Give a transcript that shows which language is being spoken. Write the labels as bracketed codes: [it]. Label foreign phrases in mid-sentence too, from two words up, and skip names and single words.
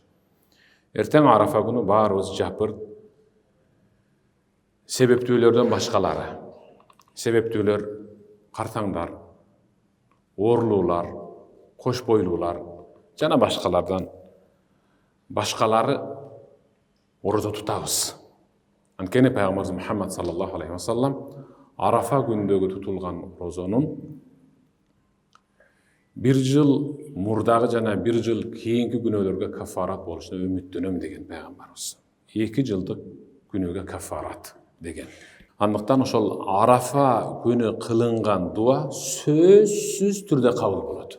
[ky] Эртең Арафа күнү баарыбыз жапырт. Себептүүлөрдөн башкалары. Себептүүлөр картаңдар, ooрлуулар, кош бойлуулар жана башкалары орозо тутабыз. Анткени Пайгамбарыбыз Мухаммад [ar] صلى الله عليه وسلم [ky] Арафа күндөгү тутулган розонун бир жыл мурдагы жана бир жыл кийинки күнөөлөргө кафарат болушуна үмүттөнөм деген Пайгамбарыбыз. 2 жылдык күнөөгө кафарат деген. Андыктан ошол Арафа күнү кылынган дуа сөзсүз түрдө кабыл болот.